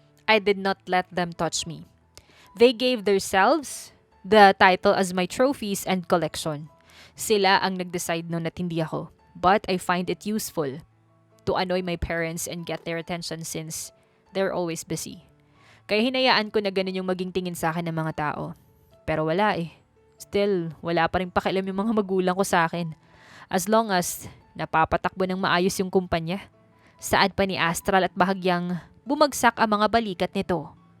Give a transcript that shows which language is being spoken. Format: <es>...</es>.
<en>I did not let them touch me. They gave themselves the title as my trophies and collection.</en> <tl>Sila ang nag-decide noon at hindi ako.</tl> <en>But I find it useful to annoy my parents and get their attention since they're always busy.</en> <tl>Kaya hinayaan ko na ganun yung maging tingin sa akin ng mga tao. Pero wala eh. Still, wala pa rin pakialam yung mga magulang ko sa akin. As long as napapatakbo ng maayos yung kumpanya. Saad pa ni Astral at bahagyang bumagsak ang mga balikat nito.</tl>